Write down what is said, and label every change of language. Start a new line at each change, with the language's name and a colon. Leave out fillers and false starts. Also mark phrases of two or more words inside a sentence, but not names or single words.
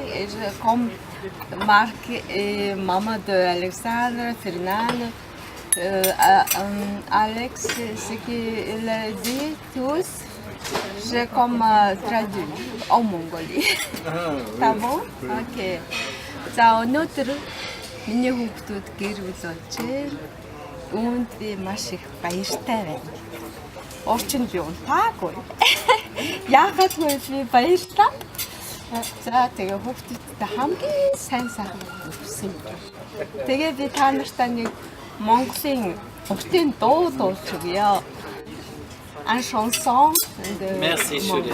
French: Et comme Marc et maman de Alexandre, Fernand, Alex, ce qu'il a dit tous, j'ai comme traduit en Mongolie. C'est bon? Ok.
Mongolian: За өнөөдөр миний хүүхдүүд гэр бүл олжээ. Үүнд би маш их баяртай байна. Урчин би унтаагүй. Яагаад гэвэл би баярлаа. За тэгээ хүүхдүүдтэй хамгийн сайн сайхан өвсөн. Тэгээ би та нартай нэг Монголын уртын дуу дуулж өгье.
French: Un chanson de Merci, chérie.